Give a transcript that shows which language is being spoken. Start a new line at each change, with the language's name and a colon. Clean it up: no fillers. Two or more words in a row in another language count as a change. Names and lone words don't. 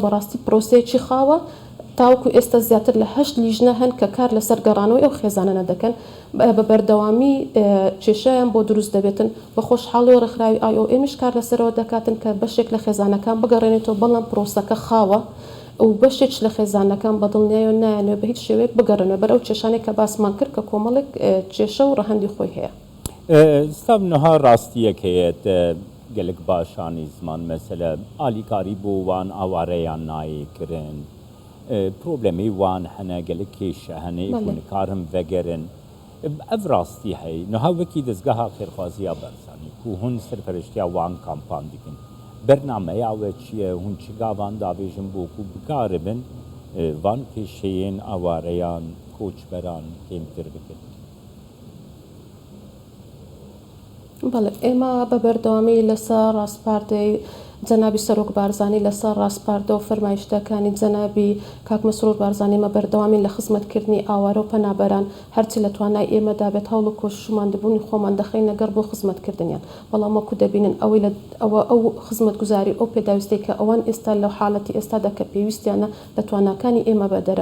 Central Kurdish: بەڕاستی پرۆسەیەکی خاوە تاوکو ئێستا زیاتر لە 8 لیژنە هەن کە کار لەسەر گەڕانەوەی ئەو خێزانە دەکەن بە بەردەوامی کێشەیان بۆ دروست دەبێتن بە خۆشحاڵی ڕێکخراوی ئایۆئێمیش کار لەسەرەوە دەکاتن کە بەشێک لە خێزانەکان بگەڕێنێتەوە بەڵام پرۆسەکە خاوە ئەو بەشێک لە خێزانەکان بەدڵنیایە نایەنێت بە هیچ شێوەیەک بگەڕێنەوە بەرەو کێشانێک کە باسمان کرد کە کۆمەڵێک کێشە و ڕەهەندی خۆی هەیە
Kurdish: ستاڤنها ڕاستیەک هەیەت gelek başanî ziman mesele alîkarî bû wan awareyan nayê kirin problemê wan hene gelek kêşe hene ku nikarin vegerin ev rastî hey niha wekî dezgeha xêrxwaziya Barzanî ku hûn serpereştiya wan kampan dikin bernameya we çi ye hûn çi gavan davêjin bû ku bikaribin van kêşeyên awareyan koçberan kêmtir bikin
Central Kurdish: بەڵێ ئێمە بە بەردەوامی لەسەر ڕاستپاردەی جەنابی سەرۆک بارزانانی لەسەر ڕاستپاردە و فەرمایشتەکانی جەنابی کاک مەسرور بارزانانی مە بەردەوامی لە خزمەتکردنی ئاوارە و پەنابەران هەرچی لە توانای ئێمەدا بێت هەوڵ و کۆششمان دەبوونی خۆمان دەخەین نەگەر بۆ خزمەتکردنیان بەڵام وەکو دەبینن ئەو خزمەتگوزاری ئەو پێداویستەی کە ئەوان ئێستا لەو حاڵەتی ئێستادا کە پێویستیانە لە تواناکانی ئێمە بەدەرە